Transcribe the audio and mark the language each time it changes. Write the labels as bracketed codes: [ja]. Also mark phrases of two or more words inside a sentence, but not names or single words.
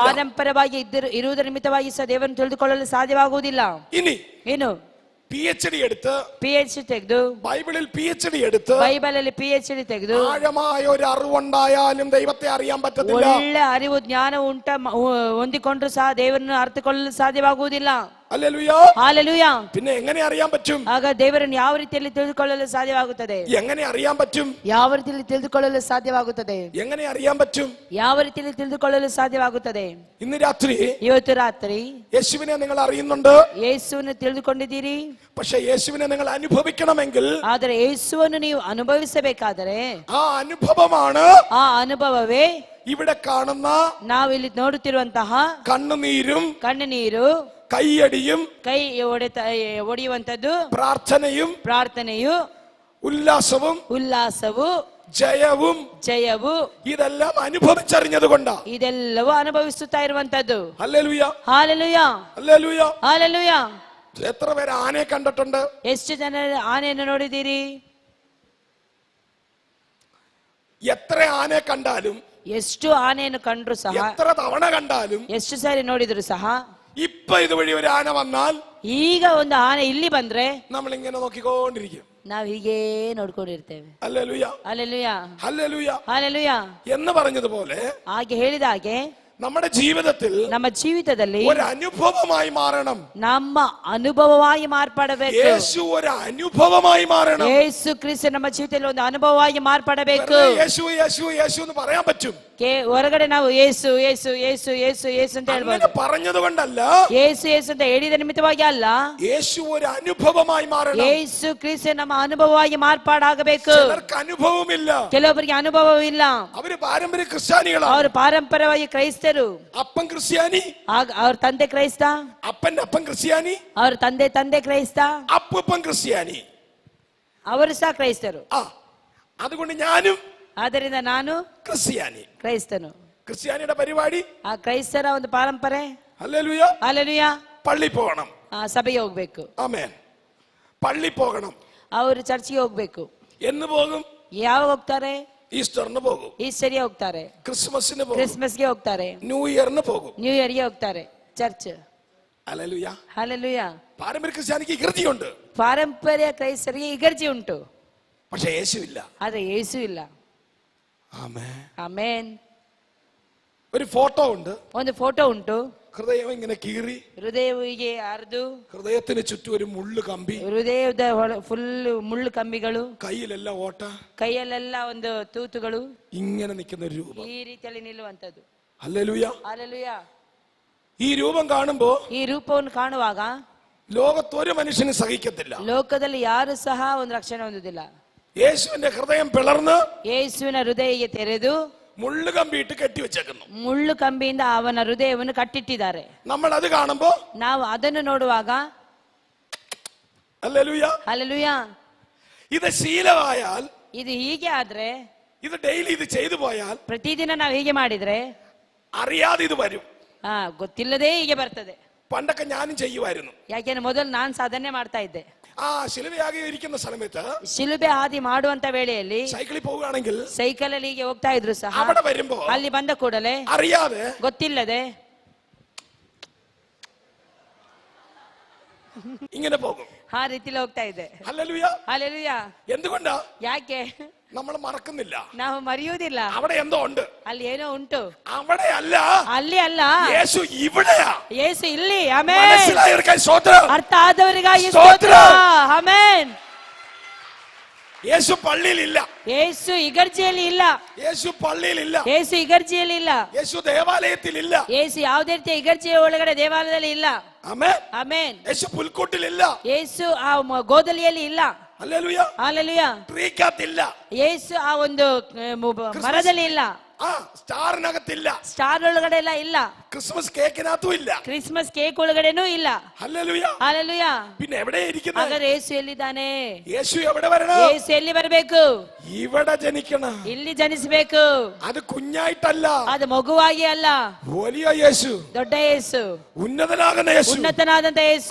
[kn] ಪಾರಂಪರ್ಯವಾಗಿ ಇರುವುದರ ನಿಮಿತ್ತವಾಗಿ ಸಹ ದೇವರನ್ನು ತಿಳಿದುಕೊಳ್ಳಲು ಸಾಧ್ಯವಾಗುವುದಿಲ್ಲ. [ml] ഇനി [kn] ಏನು? [ml] PhD എടുത്ത്, [kn] PhD ತೆಗೆದು, [ml] ബൈബിളിൽ PhD എടുത്ത്, [kn] ಬೈಬಲಲ್ಲಿ PhD ತೆಗೆದು [ml] ആഴമായ ഒരു അറിവുണ്ടായാലും ദൈവത്തെ അറിയാൻ പറ്റത്തില്ല. [kn] ಒಳ್ಳೆ ಅರಿವು ಜ್ಞಾನ ಹೊಂದಿಕೊಂಡ್ರು ಸಹ ದೇವರನ್ನು ಅರ್ಥಕೊಳ್ಳಲು ಸಾಧ್ಯವಾಗುವುದಿಲ್ಲ. [ml] ഹല്ലേലൂയ. [kn] ಹಾಲೆಲೂಯ. [ml] പിന്നെ എങ്ങനെ അറിയാൻ പറ്റും? [kn] ಆಗ ದೇವರನ್ನು ಯಾವ ರೀತಿಯಲ್ಲಿ ತಿಳಿದುಕೊಳ್ಳಲು ಸಾಧ್ಯವಾಗುತ್ತದೆ? [ml] എങ്ങനെ അറിയാൻ പറ്റും? [kn] ಯಾವ ರೀತಿಯಲ್ಲಿ ತಿಳಿದುಕೊಳ್ಳಲು ಸಾಧ್ಯವಾಗುತ್ತದೆ? [ml] എങ്ങനെ അറിയാൻ പറ്റും? [kn] ಯಾವ ರೀತಿಯಲ್ಲಿ ತಿಳಿದುಕೊಳ್ಳಲು ಸಾಧ್ಯವಾಗುತ್ತದೆ? [ml] ഇന്ന് രാത്രി, [kn] ಇವತ್ತು ರಾತ್ರಿ [ml] യേശുവിനെ നിങ്ങൾ അറിയുന്നുണ്ട്, [kn] ಯೇಸುವನ್ನು ತಿಳಿದುಕೊಂಡಿದ್ದೀರಿ. [ml] പക്ഷെ യേശുവിനെ നിങ്ങൾ അനുഭവിക്കണമെങ്കിൽ, [kn] ಆದರೆ ಯೇಸುವನ್ನು ನೀವು ಅನುಭವಿಸಬೇಕಾದರೆ [ml] ആ അനുഭവമാണ്, [kn] ಆ ಅನುಭವವೇ [ml] ഇവിടെ കാണുന്ന [kn] ನಾವಿಲ್ಲಿ ನೋಡುತ್ತಿರುವಂತಹ [ml] കണ്ണുനീരും [kn] ಕಣ್ಣುನೀರು, [ml] കൈയടിയും, [kn] ಕೈ ಒಡೆಯುವಂತದ್ದು, [ml] പ്രാർത്ഥനയും, ഉല്ലാസവും, ജയവും ഇതെല്ലാം അനുഭവിച്ചറിഞ്ഞതുകൊണ്ടാ. [kn] ಇದೆಲ್ಲವೂ ಅನುಭವಿಸುತ್ತಾ ಇರುವಂತದ್ದು. [ml] ഹല്ലേലൂയ, [kn] ಹಾಲೆಲೂಯ, [ml] ഹല്ലേലൂയ, [kn] ಹಾಲೆಲೂಯ. [ml] എത്ര പേര് ആനയെ കണ്ടിട്ടുണ്ട്? [kn] ಎಷ್ಟು ಜನ ಆನೆಯನ್ನು ನೋಡಿದ್ದೀರಿ? [ml] എത്ര ആനയെ കണ്ടാലും, [kn] ಎಷ್ಟು ಆನೆಯನ್ನು ಕಂಡ್ರು ಸಹ, [ml] എത്ര തവണ കണ്ടാലും, [kn] ಎಷ್ಟು ಸಾರಿ ನೋಡಿದ್ರು ಸಹ, [ml] ഇപ്പൊ ഇതുവഴി ഒരു ആന വന്നാൽ, [kn] ಈಗ ಒಂದು ಆನೆ ಇಲ್ಲಿ ಬಂದ್ರೆ [ml] നമ്മൾ ഇങ്ങനെ നോക്കിക്കൊണ്ടിരിക്കും. [kn] ನಾವ್ ಹೀಗೆ ನೋಡ್ಕೊಂಡಿರ್ತೇವೆ. [ml] ഹല്ലേലൂയ, [kn] ಹಾಲೆಲೂಯ, [ml] ഹല്ലേലൂയ [kn] ಹಾಲೆಲೂಯ [ml] എന്ന് പറഞ്ഞതുപോലെ, [kn] ಹಾಗೆ ಹೇಳಿದ ಹಾಗೆ [ml] നമ്മുടെ ജീവിതത്തിൽ, [kn] ನಮ್ಮ ಜೀವಿತದಲ್ಲಿ [ml] ഒരു അനുഭവമായി മാറണം. [kn] ನಮ್ಮ ಅನುಭವವಾಗಿ ಮಾರ್ಪಡಬೇಕು. [ml] യേശു ഒരു അനുഭവമായി മാറണം. [kn] ಯೇಸು ಕ್ರಿಸ್ತ ನಮ್ಮ ಜೀವಿತದಲ್ಲಿ ಒಂದು ಅನುಭವವಾಗಿ ಮಾರ್ಪಡಬೇಕು. [ml] യേശു യേശു യേശു എന്ന് പറയാൻ പറ്റും. [kn] ಹೊರಗಡೆ ನಾವು ಯೇಸು ಯೇಸು ಯೇಸು ಯೇಸು ಯೇಸು ಅಂತ ಹೇಳ್ಬೋದು. [ml] പറഞ്ഞത് കൊണ്ടല്ല, [kn] ಯೇಸು ಯೇಸು ಅಂತ ಹೇಳಿದ ನಿಮಿತ್ತವಾಗಿ ಅಲ್ಲ, [ml] യേശു ഒരു അനുഭവമായി മാറണം. [kn] ಯೇಸು ಕ್ರಿಸ್ತ ನಮ್ಮ ಅನುಭವವಾಗಿ ಮಾರ್ಪಾಡಾಗಬೇಕು. [ml] ചിലർക്ക് അനുഭവമില്ല, [kn] ಕೆಲವೊಬ್ಬರಿಗೆ ಅನುಭವವಿಲ್ಲ. [ml] അവര് പാരമ്പര്യ ക്രിസ്ത്യാനികളാണ്. [kn] ಅವರು ಪಾರಂಪರ್ಯವಾಗಿ ಕ್ರೈಸ್ತರು. [ml] അപ്പൻ ക്രിസ്ത്യാനി, [kn] ಅವ್ರ ತಂದೆ ಕ್ರೈಸ್ತ. [ml] അപ്പന്റെ അപ്പൻ ಕ್ರಿಸ್ತ್ಯಾನಿ, [kn] ಅವ್ರ ತಂದೆ ಕ್ರೈಸ್ತ. [ml] അപ്പൂപ്പൻ ക്രിസ്ത്യാനി, [kn] ಅವರು ಸಹ ಕ್ರೈಸ್ತರು. [ml] അതുകൊണ്ട് ഞാനും, [kn] ಆದ್ದರಿಂದ ನಾನು [ml] ക്രിസ്ത്യാനി, [kn] ಕ್ರೈಸ್ತನು. [ml] ക്രിസ്ത്യാനിയുടെ പരിപാടി, [kn] ಆ ಕ್ರೈಸ್ತರ ಒಂದು ಪಾರಂಪರೆ, [ml] ഹല്ലേലൂയ, [kn] ಹಾಲೆಲೂಯ, [ml] പള്ളി പോകണം. [kn] ಸಭೆಗೆ ಹೋಗ್ಬೇಕು. [ml] ആമേൻ. പള്ളി പോകണം. [kn] ಅವರು ಚರ್ಚ್ಗೆ ಹೋಗ್ಬೇಕು. [ml] എന്ന് പോകും? [kn] ಯಾವಾಗ ಹೋಗ್ತಾರೆ? [ml] ഈസ്റ്ററിന് പോകും, [kn] ಈಸ್ಟರ್ಗೆ ಹೋಗ್ತಾರೆ, [ml] ക്രിസ്മസിന് പോകും, [kn] ಕ್ರಿಸ್ಮಸ್ಗೆ ಹೋಗ್ತಾರೆ, [ml] ന്യൂ ഇയറിന് പോകും, [kn] ನ್ಯೂ ಇಯರ್ಗೆ ಹೋಗ್ತಾರೆ ಚರ್ಚ್. [ml] ഹല്ലേലൂയ. [kn] ಹಾಲೆಲೂಯ. [ml] പാരമ്പര്യ ക്രിസ്ത്യാനിക്ക് ഇകൃതിയുണ്ട്, [kn] ಪಾರಂಪರ್ಯ ಕ್ರೈಸ್ತರಿಗೆ ಇಗರ್ಜಿ ಉಂಟು, [ml] പക്ഷെ യേശു ഇല്ല. [kn] ಆದ್ರೆ ಯೇಸು ಇಲ್ಲ. [ml] ആമേൻ. [kn] ಆಮೇನ್. [ml] ഒരു ഫോട്ടോ ഉണ്ട്. [kn] ಒಂದು ಫೋಟೋ ಉಂಟು. [ml] ഹൃദയം ഇങ്ങനെ കീറി, [kn] ಹೃದಯವಿಗೆ ಅರ್ದು, [ml] ഹൃദയത്തിന് ചുറ്റും ഒരു മുള്ളു കമ്പി, [kn] ಹೃದಯದ ಫುಲ್ ಮುಳ್ಳು ಕಂಬಿಗಳು, [ml] കയ്യിലെല്ലാം ഓട്ട, [kn] ಕೈಯಲ್ಲೆಲ್ಲ ಒಂದು ತೂತುಗಳು, [ml] ഇങ്ങനെ നിൽക്കുന്ന ഒരു രൂപം. [kn] ಈ ರೀತಿಯಲ್ಲಿ ನಿಲ್ಲುವಂತದ್ದು. [ml] ഹല്ലേലൂയ. [kn] ಹಲ್ಲೆಲೂಯಾ. [ml] ഈ രൂപം കാണുമ്പോ [kn] ಈ ರೂಪವನ್ನು ಕಾಣುವಾಗ [ml] ലോകത്തൊരു മനുഷ്യനും സഹിക്കത്തില്ല. [kn] ಲೋಕದಲ್ಲಿ ಯಾರು ಸಹ ಒಂದು ರಕ್ಷಣೆ ಹೊಂದುವುದಿಲ್ಲ. [ml] യേശുവിന്റെ ഹൃദയം പിളർന്ന് [kn] ಯೇಸುವಿನ ಹೃದಯಕ್ಕೆ ತೆರೆದು [ml] മുള്ളു കമ്പിയിട്ട് കെട്ടിവെച്ചേക്കുന്നു. [kn] ಮುಳ್ಳು ಕಂಬಿಯಿಂದ ಅವನ ಹೃದಯವನ್ನು ಕಟ್ಟಿಟ್ಟಿದ್ದಾರೆ. [ml] നമ്മൾ അത് കാണുമ്പോ [kn] ನಾವು ಅದನ್ನು ನೋಡುವಾಗ [ml] ഹല്ലേലൂയ. [kn] ಹಲ್ಲೆಲೂಯಾ. [ml] ഇത് ശീലമായാൽ, [kn] ಇದು ಹೀಗೆ ಆದ್ರೆ, [ml] ഇത് ഡെയിലി ഇത് ചെയ്തു പോയാൽ, [kn] ಪ್ರತಿದಿನ ನಾವು ಹೀಗೆ ಮಾಡಿದ್ರೆ [ml] അറിയാതെ ഇത് വരും. [kn] ಗೊತ್ತಿಲ್ಲದೆ ಹೀಗೆ ಬರ್ತದೆ. [ml] പണ്ടൊക്കെ ഞാനും ചെയ്യുമായിരുന്നു. [kn] ಯಾಕೆಂದ್ರೆ ಮೊದಲು ನಾನು ಸಾಧನೆ ಮಾಡ್ತಾ ಇದ್ದೆ. [ml] ശിലുവയാകെ ഇരിക്കുന്ന സമയത്ത് [kn] ಶಿಲುಬೆ ಹಾದಿ ಮಾಡುವಂತ ವೇಳೆಯಲ್ಲಿ [ml] സൈക്കിളിൽ പോവുകയാണെങ്കിൽ [kn] ಸೈಕಲ್ ಅಲ್ಲಿ ಹೀಗೆ ಹೋಗ್ತಾ ಇದ್ರು ಸಹ [ml] അവിടെ വരുമ്പോ [kn] ಅಲ್ಲಿ ಬಂದ ಕೂಡಲೇ [ml] അറിയാതെ [kn] ಗೊತ್ತಿಲ್ಲದೆ [ml] ഇങ്ങനെ പോകും. [kn] ಆ ರೀತಿಲಿ ಹೋಗ್ತಾ ಇದ್ದೆ. [ml] ഹല്ലേലൂയ. [kn] ಹಲ್ಲೆಲೂಯಾ. [ml] എന്തുകൊണ്ടാ? [kn] ಯಾಕೆ [ml] നമ്മൾ മറക്കുന്നില്ല. [kn] ನಾವು ಮರೆಯುವುದಿಲ್ಲ. [ml] അവിടെ എന്തോ ഉണ്ട്. [kn] ಅಲ್ಲಿ ಏನೋ ಉಂಟು. [ml] അവിടെ അല്ല, [kn] ಅಲ್ಲಿ ಅಲ್ಲ, [ml] യേശു ಇവിടെയാ. [kn] ಯೇಸು ಇಲ್ಲಿ. ಆಮೆನ್. [ml] മനസ്സിലായവർക്കായി സ്തോത്രം. [kn] ಅರ್ಥ ಆದವರಿಗಾಗಿ ಸ್ತೋತ್ರ. ಆಮೆನ್. [ml] യേശു പള്ളിയിലില്ല. [kn] ಯೇಸು ಇಗರ್ಜಿಯಲ್ಲಿ ಇಲ್ಲ. [ml] യേശു പള്ളിയിലില്ല. [kn] ಯೇಸು ಇಗರ್ಜಿಯಲ್ಲಿ ಇಲ್ಲ. [ml] യേശು ദേവാലയത്തിലില്ല. [kn] ಯೇಸು ಯಾವುದೇ ರೀತಿಯ ಇಗರ್ಜಿಯ ಒಳಗಡೆ ದೇವಾಲಯದಲ್ಲಿ ಇಲ್ಲ. [ml] ആമേൻ. [kn] ಆಮೆನ್. [ml] യേശು പുൽക്കൂട്ടിലില്ല. [kn] ಯೇಸು ಆ ಗೋದಲಿಯಲ್ಲಿ ಇಲ್ಲ. [ml] ഹല്ലേലൂയ. [kn] ಹಲ್ಲೆಲೂಯಾ. [ml] ട്രീക്കകത്തില്ല. [kn] ಯೇಸು ಆ ಒಂದು ಮರದಲ್ಲಿ ಇಲ್ಲ. [ml] സ്റ്റാറിനകത്തില്ല. [kn] ಸ್ಟಾರ್ ಒಳಗಡೆ ಎಲ್ಲ ಇಲ್ಲ. [ml] ക്രിസ്മസ് കേക്കിനകത്തും ഇല്ല. [kn] ಕ್ರಿಸ್ಮಸ್ ಕೇಕ್ ಒಳಗಡೆನೂ ಇಲ್ಲ. [ml] ഹല്ലേലൂയ. [kn] ಹಲ್ಲೆಲೂಯಾ. [ml] പിന്നെ എവിടെ ഇരിക്കുന്നത്? [kn] ಹಾಗಾದ್ರೆ ಯೇಸು ಎಲ್ಲಿದ್ದಾನೆ? [ml] യേശു എവിടെ വരണം? [kn] ಯೇಸು ಎಲ್ಲಿ ಬರಬೇಕು? [ml] ഇവിടെ ജനിക്കണം. [kn] ಇಲ್ಲಿ ಜನಿಸಬೇಕು. [ml] അത് കുഞ്ഞായിട്ടല്ല, [kn] ಅದು ಮಗುವಾಗಿ ಅಲ್ಲ, [ml] വലിയ യേശു, [kn] ದೊಡ್ಡ ಯೇಸು, [ml] ഉന്നതനാകുന്ന യേശു, [kn] ಉನ್ನತನಾದಂತ ಯೇಸು,